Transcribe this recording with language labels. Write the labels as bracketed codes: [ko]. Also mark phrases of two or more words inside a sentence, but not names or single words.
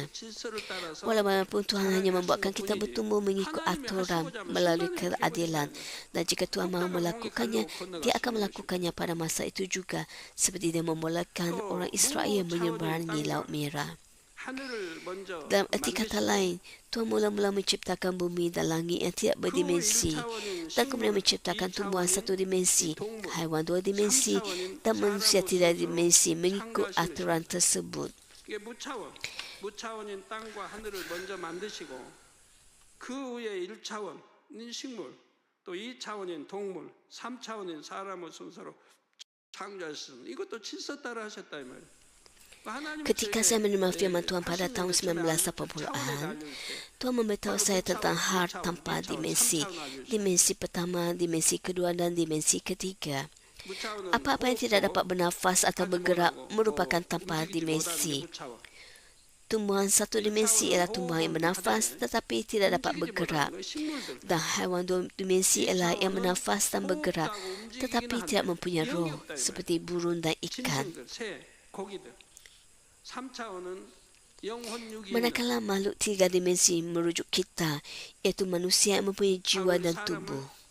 [ms] Walaupun Tuhan hanya membuatkan kita bertumbuh mengikut aturan melalui keadilan, dan jika Tuhan mahu melakukannya, Dia akan melakukannya pada masa itu juga, seperti Dia memulakan orang Israel menyeberangi Laut Merah. Dalam erti kata lain, Tuhan mula-mula menciptakan bumi dan langit yang tidak berdimensi dan kemudian menciptakan tumbuhan satu dimensi, haiwan dua dimensi dan manusia tiga dimensi mengikut aturan tersebut. [ko] 무차원인 땅과 하늘을 먼저 만드시고 그 후에 1차원인 식물, 또 2차원인 동물, 3차원인 사람을 순서로 창조하셨습니다. 이것도 질서따라 하셨다 이 말이에요. [ms] Ketika saya menerima firman Tuhan pada tahun 1980-an, Tuhan memberitahu saya tentang hal tanpa dimensi. Dimensi pertama, dimensi kedua dan dimensi ketiga. Apa-apa yang tidak dapat bernafas atau bergerak merupakan tanpa dimensi. Tumbuhan satu dimensi ialah tumbuhan yang bernafas tetapi tidak dapat bergerak. Dan haiwan dua dimensi ialah yang bernafas dan bergerak tetapi tidak mempunyai roh seperti burung dan ikan. Manakala makhluk tiga dimensi merujuk kita, iaitu manusia yang mempunyai jiwa dan tubuh.